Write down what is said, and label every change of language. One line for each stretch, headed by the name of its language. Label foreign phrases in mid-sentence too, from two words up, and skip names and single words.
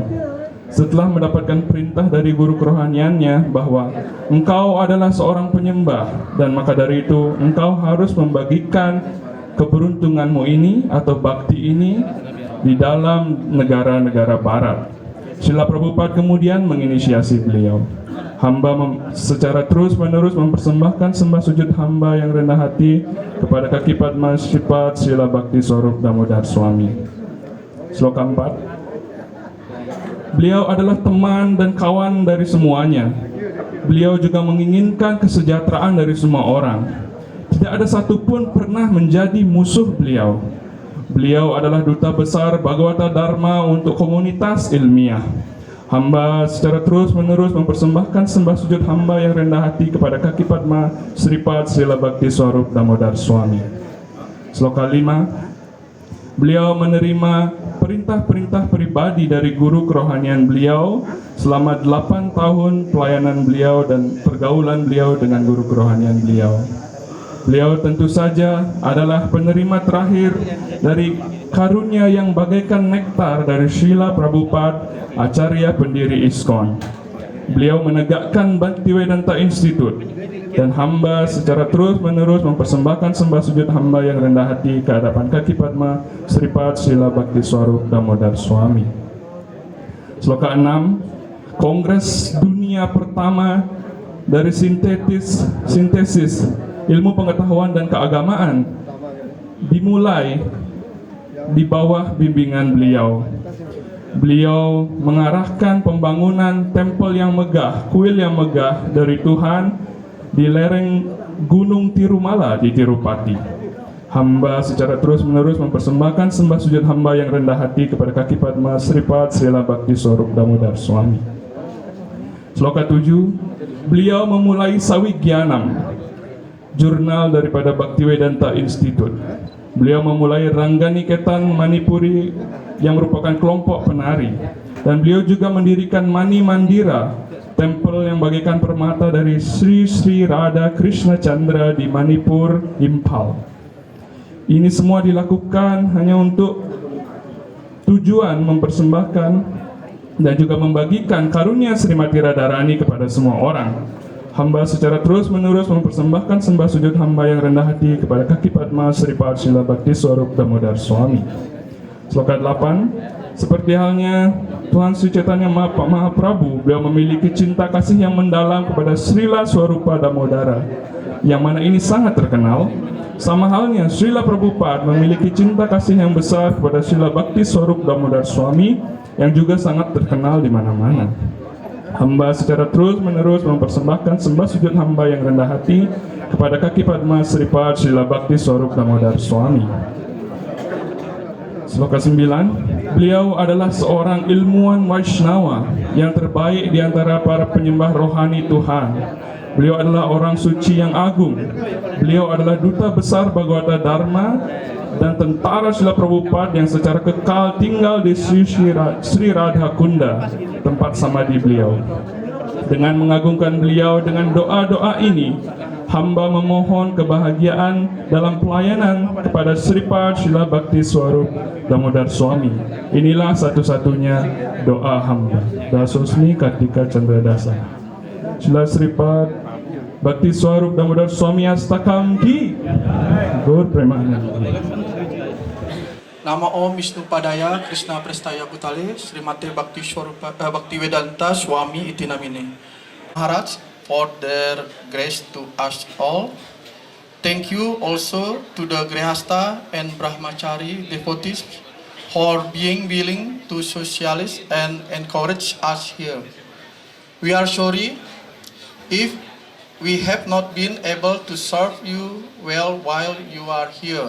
Indonesian: Setelah mendapatkan perintah dari guru kerohaniannya bahwa engkau adalah seorang penyembah dan maka dari itu engkau harus membagikan keberuntunganmu ini atau bakti ini di dalam negara-negara barat. Srila Prabhupada kemudian menginisiasi beliau. Hamba secara terus-menerus mempersembahkan sembah sujud hamba yang rendah hati kepada kaki Padma Sri Pad Srila Bhakti Swarup Damodar Swami. Sloka 4. Beliau adalah teman dan kawan dari semuanya. Beliau juga menginginkan kesejahteraan dari semua orang. Tidak ada satupun pernah menjadi musuh beliau. Beliau adalah duta besar Bhagavata Dharma untuk komunitas ilmiah. Hamba secara terus-menerus mempersembahkan sembah sujud hamba yang rendah hati kepada kaki Padma Sri Pad Srila Bhakti Swarup Damodar Swami. Sloka 5. Beliau menerima perintah-perintah pribadi dari guru kerohanian beliau selama 8 tahun pelayanan beliau dan pergaulan beliau dengan guru kerohanian beliau. Beliau tentu saja adalah penerima terakhir dari karunia yang bagaikan nektar dari Srila Prabhupada, Acarya pendiri ISKCON. Beliau menegakkan Bhaktivedanta Institute dan hamba secara terus-menerus mempersembahkan sembah sujud hamba yang rendah hati ke hadapan kaki Padma Sri Pad Srila Bhakti Swarup Damodar Swami. Sloka 6. Kongres dunia pertama dari sintesis ilmu pengetahuan dan keagamaan dimulai di bawah bimbingan beliau. Beliau mengarahkan pembangunan tempel yang megah, kuil yang megah dari Tuhan di lereng Gunung Tirumala di Tirupati. Hamba secara terus-menerus mempersembahkan sembah sujud hamba yang rendah hati kepada kaki Padma Sri Pad Srila Bhakti Swarup Damodar Swami. Sloka 7. Beliau memulai Sawigyanam, jurnal daripada Bhaktivedanta Institute. Beliau memulai Rangganiketan Manipuri yang merupakan kelompok penari. Dan beliau juga mendirikan Mani Mandira, tempel yang bagaikan permata dari Sri Sri Radha Krishna Chandra di Manipur, Impal. Ini semua dilakukan hanya untuk tujuan mempersembahkan dan juga membagikan karunia Srimati Radharani kepada semua orang. Hamba secara terus-menerus mempersembahkan sembah sujud hamba yang rendah hati kepada kaki Padma Sri Pad Srila Bhakti Swarup Damodar Swami. Sloka 8. Seperti halnya Tuhan Sri Chaitanya Mahaprabhu, beliau memiliki cinta kasih yang mendalam kepada Srila Swarupa Damodara, yang mana ini sangat terkenal. Sama halnya Srila Prabhupada memiliki cinta kasih yang besar kepada Srila Bhakti Swarup Damodar Swami, yang juga sangat terkenal di mana-mana. Hamba secara terus-menerus mempersembahkan sembah sujud hamba yang rendah hati kepada kaki Padma Sri Pad Srila Bhakti Swarup Damodar Swami. Sloka 9. Beliau adalah seorang ilmuwan Vaishnava yang terbaik di antara para penyembah rohani Tuhan. Beliau adalah orang suci yang agung. Beliau adalah duta besar Bhagavata Dharma dan tentara Srila Prabhupada yang secara kekal tinggal di Sri Radha Kunda, tempat samadhi beliau. Dengan mengagungkan beliau dengan doa-doa ini, hamba memohon kebahagiaan dalam pelayanan kepada Sri Pad Srila Bhakti Swarup Damodar Swami. Inilah satu-satunya doa hamba. Dasosmi Kartika Chandra Dasa. Srila Sri Pad Bhakti Swarup Damodar Swami Astakam Ki.
Bangla: Gaur Premanand.
Sanskrit: Nama Om Vishnu Padaya Krishna Prestaya Bhutale Srimate Bhakti Swarupa Bhaktivedanta Swami iti namine.
English: Maharaj for their grace to us all. Thank you also to the Grihasta and Brahmachari devotees for being willing to socialize and encourage us here. We are sorry if we have not been able to serve you well while you are here.